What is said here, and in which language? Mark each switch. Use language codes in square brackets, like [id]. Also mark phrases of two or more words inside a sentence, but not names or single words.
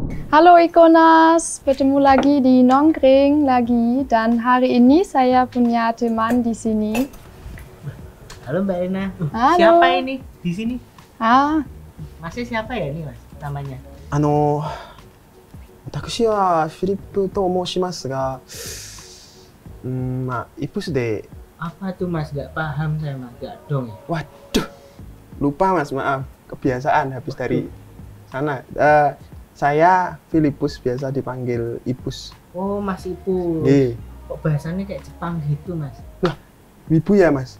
[id] Halo Ikonas, bertemu lagi di Nongkring lagi dan hari ini saya punya teman di sini. Halo Mbak Ena. Halo. Siapa ini di sini? Masih siapa ya ini Mas namanya? [ja] 私はフィリップと申しますが、イプスで [id] Apa tuh Mas? Gak paham saya Mas. Gak dong ya? Waduh, lupa Mas, maaf. Kebiasaan habis dari sana. Saya Filipus, biasa dipanggil Ipus. Oh Mas Ipus. Nggih. Kok bahasanya kayak Jepang gitu Mas? Lah, Wibu ya Mas?